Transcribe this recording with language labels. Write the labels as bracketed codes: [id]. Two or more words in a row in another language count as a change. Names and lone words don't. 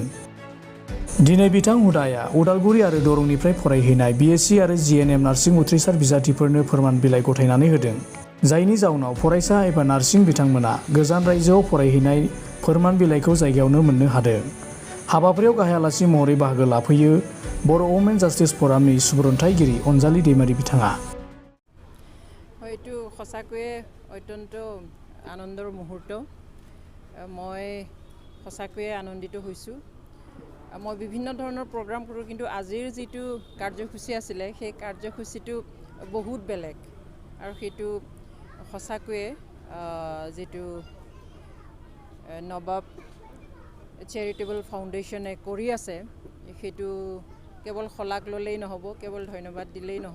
[brx] दिनै बिथां हुदाया उदालगुरि आरो दरंनिफ्राय फरायहैनाय BSc आरो GNM नार्सिं उथ्रिसार बिजाथिफोरनो फोरमान बिलाइ गथायनानै होदों। जायनि जाउनाव फरायसा एबा नार्सिं बिथांमोना गोजान रायजोआव फरायहैनाय फोरमान बिलाइखौ जायगायावनो मोननो हादों। हाबाफारियाव गाहाय आलासि महरै बाहागो लाफैयो बर' [en] women justice [brx] फरामनि सुबुरुन्थायगिरि अनजालि दैमारि बिथाङा। [as] হয়তো সঁচাকৈয়ে অত্যন্ত আনন্দৰ মুহূৰ্ত। মই সঁচাকৈয়ে আনন্দিত হৈছোঁ। মই বিভিন্ন ধৰণৰ প্ৰগ্ৰাম কৰোঁ, কিন্তু আজিৰ যিটো কাৰ্যসূচী আছিলে সেই কাৰ্যসূচীটো বহুত বেলেগ আৰু সেইটো সঁচাকৈয়ে যিটো নবাব চেৰিটেবল ফাউণ্ডেশ্যনে কৰি আছে সেইটো কেৱল শলাগ ল'লেই নহ'ব, কেৱল ধন্যবাদ দিলেই নহ'ব।